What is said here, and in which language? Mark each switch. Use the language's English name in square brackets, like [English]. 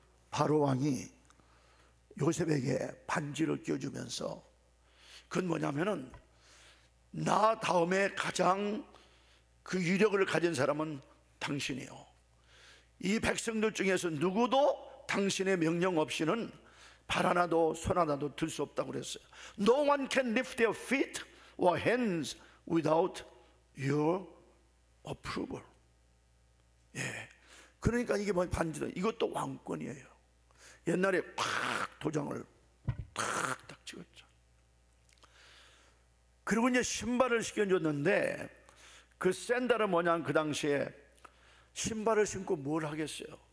[Korean] 바로 왕이 요셉에게 반지를 끼워주면서, 그건 뭐냐면은 나 다음에 가장 그 위력을 가진 사람은 당신이요, 이 백성들 중에서 누구도 당신의 명령 없이는 발 하나도 손 하나도 들 수 없다고 그랬어요. [English] No one can lift their feet or hands without your approval. [Korean] 예, 그러니까 이게 뭐 반지다, 이것도 왕권이에요. 옛날에 팍 도장을 탁 찍었죠. 그리고 이제 신발을 신겨줬는데, 그 샌들은 뭐냐면 그 당시에 신발을 신고 뭘 하겠어요?